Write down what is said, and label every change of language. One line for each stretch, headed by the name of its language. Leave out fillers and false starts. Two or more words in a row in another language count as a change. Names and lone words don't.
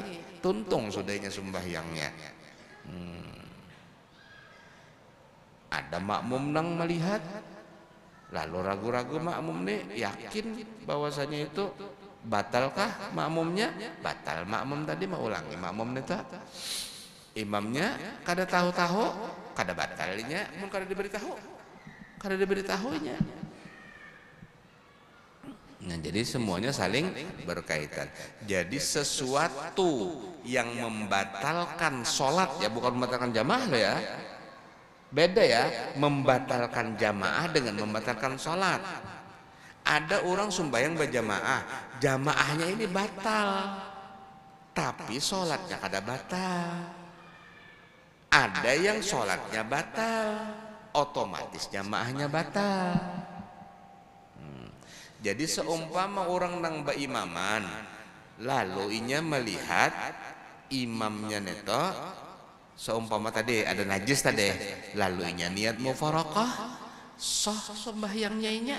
Banjar: Tuntung sudahnya sembahyangnya. Ada makmum nang melihat, lalu ragu-ragu makmum nih yakin bahwasanya itu batalkah makmumnya? Batal. Makmum tadi mau ulangi, makmum nih tak. Imamnya kada tahu-tahu, kada batalnya, mun kada diberitahu, kada diberitahunya.
Indonesian: Nah, jadi semuanya saling berkaitan. Jadi sesuatu yang membatalkan sholat ya, bukan membatalkan jamaah loh ya. Beda ya, membatalkan jamaah dengan membatalkan sholat.
Banjar: Ada orang sembahyang berjamaah, jamaahnya ini batal, tapi sholatnya kada batal.
Indonesian: Ada yang sholatnya batal, otomatis jamaahnya batal.
Banjar: Jadi seumpama orang nang baimaman, lalu inya melihat imamnya neto, seumpama tadi ada najis tadi, lalu inya niat mufaraqah, sah sembahyangnya inya.